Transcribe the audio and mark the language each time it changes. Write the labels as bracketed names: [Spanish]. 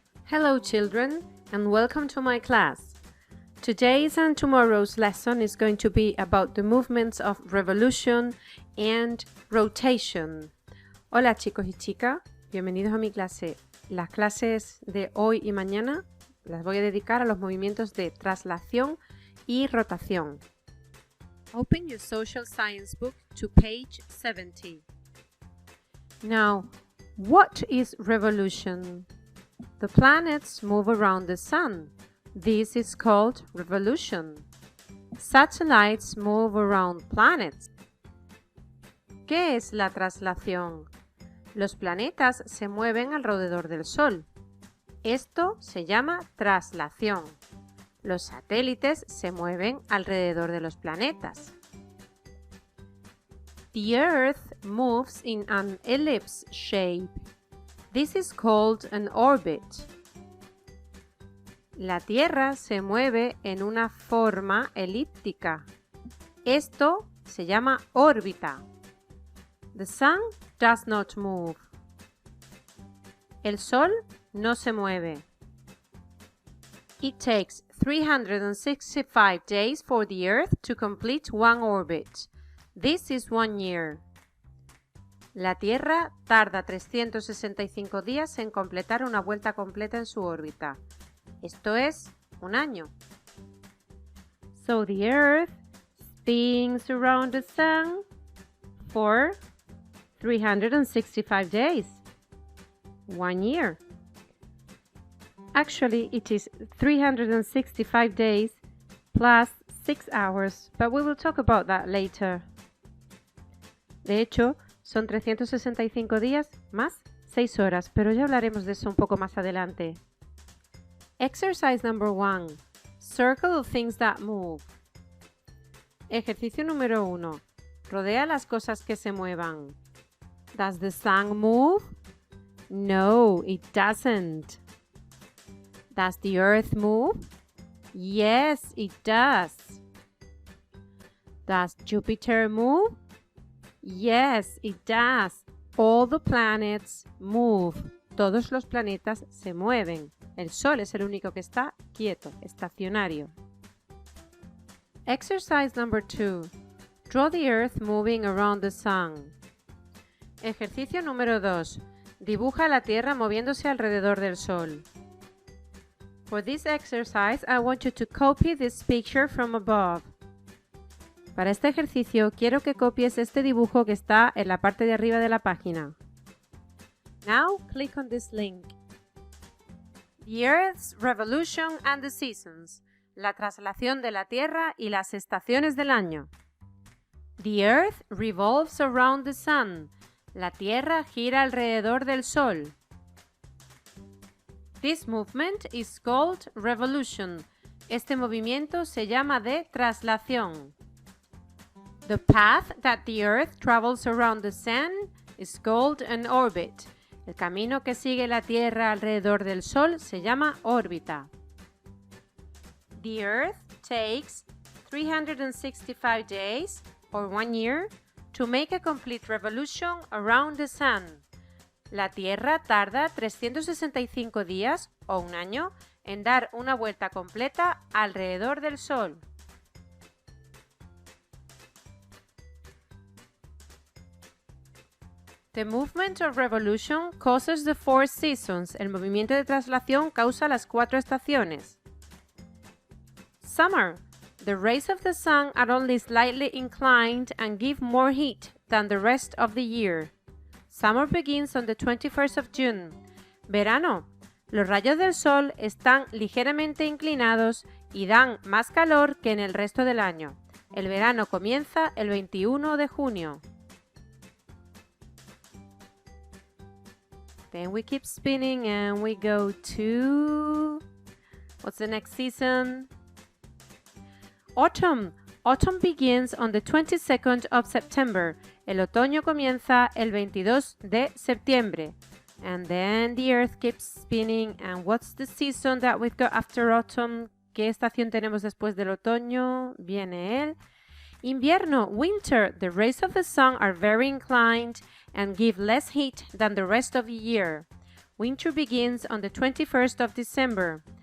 [English] Hello children, and welcome to my class. Today's and tomorrow's lesson is going to be about the movements of revolution and rotation. [Spanish] Hola chicos y chicas, bienvenidos a mi clase. Las clases de hoy y mañana las voy a dedicar a los movimientos de traslación y rotación. [English] Open your social science book to page 70. Now, what is revolution? The planets move around the sun. This is called revolution. Satellites move around planets. [Spanish] ¿Qué es la traslación? Los planetas se mueven alrededor del Sol. Esto se llama traslación. Los satélites se mueven alrededor de los planetas. [English] The Earth moves in an ellipse shape. This is called an orbit. [Spanish] La Tierra se mueve en una forma elíptica. Esto se llama órbita. [English] The sun does not move. [Spanish] El Sol no se mueve. [English] It takes 365 days for the Earth to complete one orbit. This is 1 year. [Spanish] La Tierra tarda 365 días en completar una vuelta completa en su órbita. Esto es un año. [English] So the Earth spins around the Sun for 365 days. 1 year. Actually, it is 365 days plus 6 hours, but we will talk about that later. [Spanish] De hecho, son 365 días más 6 horas, pero ya hablaremos de eso un poco más adelante. [English] Exercise number 1. Circle the things that move. [Spanish] Ejercicio número 1. Rodea las cosas que se muevan. [English] Does the sun move? No, it doesn't. Does the earth move? Yes, it does. Does Jupiter move? Yes, it does. All the planets move. [Spanish] Todos los planetas se mueven. El Sol es el único que está quieto, estacionario. [English] Exercise number 2. Draw the Earth moving around the Sun. [Spanish] Ejercicio número 2. Dibuja la Tierra moviéndose alrededor del Sol. [English] For this exercise, I want you to copy this picture from above. [Spanish] Para este ejercicio, quiero que copies este dibujo que está en la parte de arriba de la página. [English] Now, click on this link. The Earth's Revolution and the Seasons. [Spanish] La traslación de la Tierra y las estaciones del año. [English] The Earth revolves around the Sun. [Spanish] La Tierra gira alrededor del Sol. [English] This movement is called revolution. [Spanish] Este movimiento se llama de traslación. [English] The path that the Earth travels around the Sun is called an orbit. [Spanish] El camino que sigue la Tierra alrededor del Sol se llama órbita. [English] The Earth takes 365 days, or 1 year, to make a complete revolution around the Sun. [Spanish] La Tierra tarda 365 días, o un año, en dar una vuelta completa alrededor del Sol. [English] The movement of revolution causes the 4 seasons. [Spanish] El movimiento de traslación causa las 4 estaciones. [English] Summer. The rays of the sun are only slightly inclined and give more heat than the rest of the year. Summer begins on the 21st of June. [Spanish] Verano. Los rayos del sol están ligeramente inclinados y dan más calor que en el resto del año. El verano comienza el 21 de junio. [English] Then we keep spinning and we go to... What's the next season? Autumn. Autumn begins on the 22nd of September. [Spanish] El otoño comienza el 22 de septiembre. [English] And then the earth keeps spinning. And what's the season that we've got after autumn? [Spanish] ¿Qué estación tenemos después del otoño? Viene el invierno. [English] Winter. The rays of the sun are very inclined and give less heat than the rest of the year. Winter begins on the 21st of December.